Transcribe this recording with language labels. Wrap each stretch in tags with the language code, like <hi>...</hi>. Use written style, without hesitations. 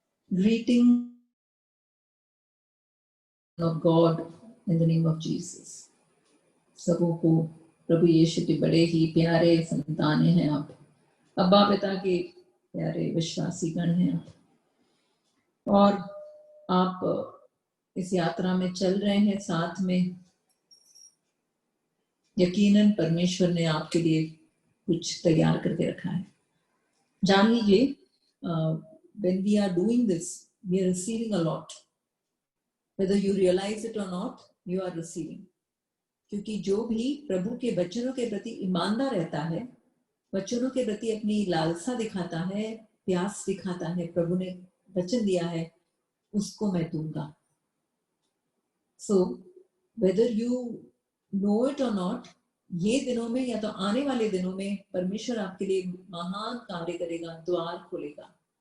<en>Greeting of God in the name of Jesus.</en> <hi>सबों को प्रभु यीशु के बड़े ही प्यारे संतानें हैं आप, अब्बा पिता के प्यारे विश्वासी गण हैं आप, और आप इस यात्रा में चल रहे हैं साथ में। यकीनन परमेश्वर ने आपके लिए कुछ तैयार करके रखा है। जान लीजिए,</hi> <en>when we are doing this, we are receiving a lot. Whether you realize it or not, you are receiving.</en> <hi>क्योंकि जो भी प्रभु के वचनों के प्रति ईमानदार रहता है, वचनों के प्रति अपनी लालसा दिखाता है, प्यास दिखाता है, प्रभु ने वचन दिया है, उसको मैं दूंगा।</hi> <en>So whether you know it or not,</en> <hi>ये दिनों में या तो आने वाले दिनों में परमेश्वर आपके लिए महान कार्य करेगा, द्वार खोलेगा।</hi>